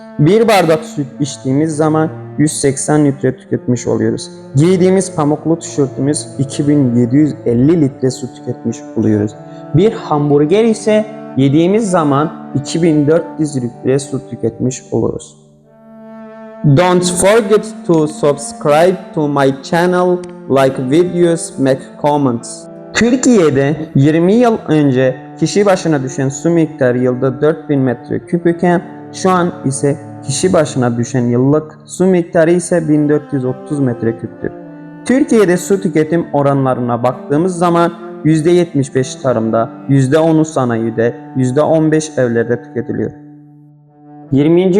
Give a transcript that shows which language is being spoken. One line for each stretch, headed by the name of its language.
Turkish: Bir bardak süt içtiğimiz zaman 180 litre tüketmiş oluyoruz. Giydiğimiz pamuklu tişörtümüz 2750 litre su tüketmiş oluyoruz. Bir hamburger ise yediğimiz zaman 2400 litre su tüketmiş oluruz.
English: Don't forget to subscribe to my channel, like videos, make comments.
Turkish: Türkiye'de 20 yıl önce kişi başına düşen su miktarı yılda 4000 metreküp iken şu an ise kişi başına düşen yıllık su miktarı ise 1430 metreküptür. Türkiye'de su tüketim oranlarına baktığımız zaman %75 tarımda, %10'u sanayide, %15 evlerde tüketiliyor. 20.